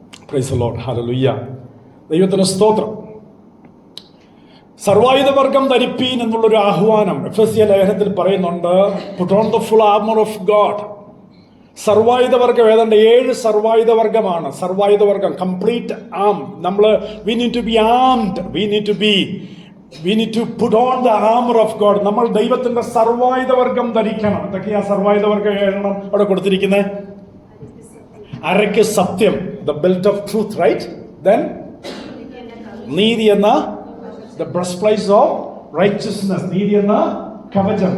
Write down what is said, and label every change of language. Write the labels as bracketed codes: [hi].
[ml] Praise the Lord, hallelujah, ദൈവത്തിന് സ്തോത്രം. സർവായുധവർഗം ധരിപ്പീൻ എന്നുള്ളൊരു ആഹ്വാനം എഫെസ്യ ലേഖനത്തിൽ പറയുന്നുണ്ട്. [en] Put on the full armour of God. സർവായുധവർഗം ഏതാണ്ട് 7 സർവായുധവർഗമാണ്. [ml] സർവായുധവർഗം complete am. [en] we need to be armed, we need to put on the armor of God. [ml] നമ്മൾ ദൈവത്തിന്റെ സർവായുധവർഗം ധരിക്കണം. എന്തൊക്കെയാ സർവായുധവർഗം? 7 അവിടെ കൊടുത്തിരിക്കുന്നത്. അരയ്ക്ക് സത്യം, the belt of truth, right? Then നീതി എന്ന the breastplate of righteousness, നീതി എന്ന കവചം.